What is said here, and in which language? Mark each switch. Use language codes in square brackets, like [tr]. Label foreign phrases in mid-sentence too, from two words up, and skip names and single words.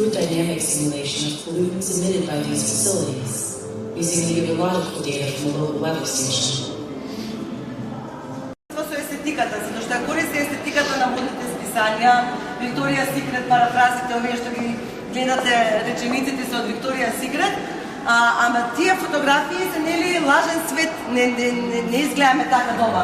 [en] dynamic simulation of pollutants emitted by these facilities, using meteorological data from a local weather station. [mk] Со естетиката, затоа што користи естетиката на модните списања, Викторија Сикрет, парафразите, овие што ги гледате речениците се од Викторија Сикрет, ама тие фотографии се нели лажен свет, не изгледаме така дома.